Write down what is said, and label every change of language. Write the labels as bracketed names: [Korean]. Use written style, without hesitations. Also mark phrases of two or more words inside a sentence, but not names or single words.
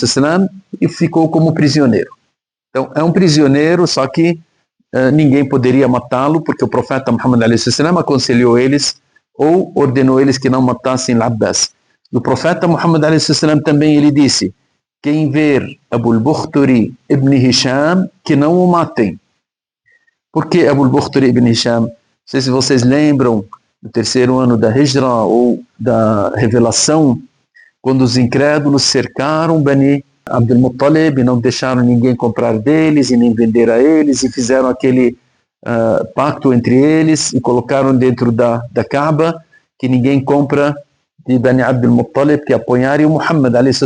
[Portuguese] e ficou como prisioneiro. Então é um prisioneiro, só que ninguém poderia matá-lo, porque o profeta Muhammad a.s. aconselhou eles, ou ordenou eles que não matassem Al-Abbas. O profeta Muhammad a.s. também ele disse, quem ver Abu al-Bukhtari ibn Hisham, que não o matem. Por que Abu al-Bukhtari ibn Hisham? Não sei se vocês lembram, no terceiro ano da Hijra, ou da Revelação, quando os incrédulos cercaram Bani Abd al-Muttalib e não deixaram ninguém comprar deles e nem vender a eles, e fizeram aquele pacto entre eles e colocaram dentro da Kaaba que ninguém compra de Bani Abd al-Muttalib, que apoiaram o Muhammad a.s.